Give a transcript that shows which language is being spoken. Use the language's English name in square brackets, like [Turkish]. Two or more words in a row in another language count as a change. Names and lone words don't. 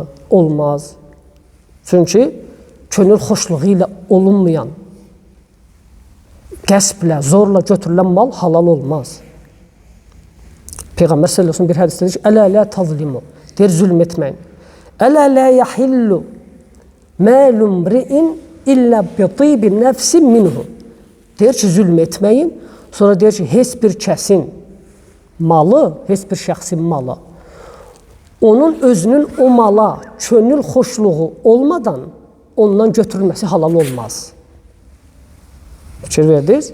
[Azerbaijani] Olmaz. Çünki könül xoşluğu ilə olunmayan, qəsblə, zorla götürülən mal halal olmaz. Peyğəmbər [Arabic] صلى الله عليه وسلم [Azerbaijani] bir hədisdə deyir ki, [Arabic] "ألا لا تظلموا." [Azerbaijani] Deyir, zülm etməyin. [Arabic] "ألا لا يحل مال امرئ إلا بطيب نفس منه." [Azerbaijani] Deyir ki, zülm etməyin. Sonra deyir ki, heç bir kəsin malı, heç bir şəxsin malı onun özünün o mala könül xoşluğu olmadan ondan götürülməsi halal olmaz. Fikir verdiniz?